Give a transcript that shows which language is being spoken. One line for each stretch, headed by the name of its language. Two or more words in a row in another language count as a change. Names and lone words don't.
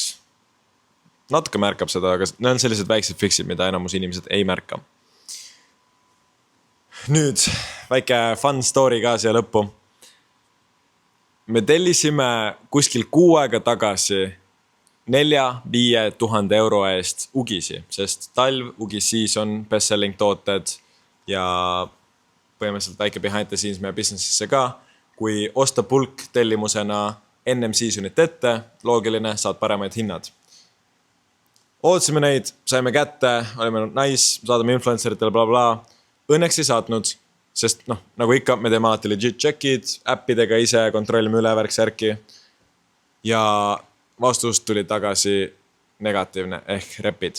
Estonian: Natuke märkab seda, aga need on sellised väiksed fixid, mida enamus inimesed ei märka. Nüüd väike
English: fun story
Estonian: ka siia lõppu. Me tellisime kuskil 6 aega tagasi 4-5 000 euro eest ugisi, sest talv, ugis season, best-selling tooted ja põhimõtteliselt väike
English: behind the scenes
Estonian: meie businessisse ka. Kui osta pulk tellimusena ennem seasonit ette, loogiline, saad paremaid hinnad. Ootsime neid, saime kätte, olime nice, saadame influenceritele bla. Õnneks ei saatnud, sest nagu ikka me teeme alati
English: legit check'id,
Estonian: äppidega ise kontrollime üle värk-särki ja vastus tuli tagasi negatiivne ehk repid.